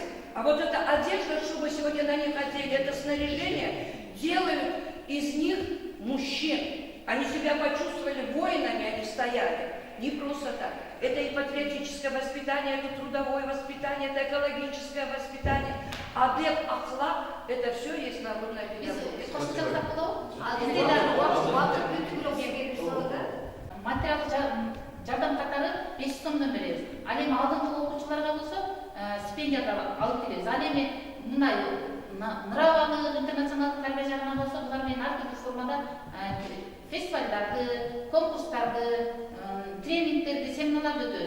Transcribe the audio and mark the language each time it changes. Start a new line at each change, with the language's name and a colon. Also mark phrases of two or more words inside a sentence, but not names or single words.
Russian: А вот эта одежда, что мы сегодня на них одели, это снаряжение, делают из них мужчин. Они себя почувствовали воинами, они стояли. Не просто так. Это и патриотическое воспитание, это трудовое воспитание, это экологическое воспитание.
Kyrgyz: Адеп, ахлак,
Russian: это все есть народная педагогика.
Kyrgyz: Материалдык жардам катары 5 сомдон беребиз. Ал эми алдыңкы окуучуларга болсо стипендияда алып келебиз. Ал эми мындай нраваны интернационалдык тарбия жагынан болсо булар менен ар түрдүү формада фестивалдарды, конкурстарды, тренингтерди, семинарларды өтөбүз.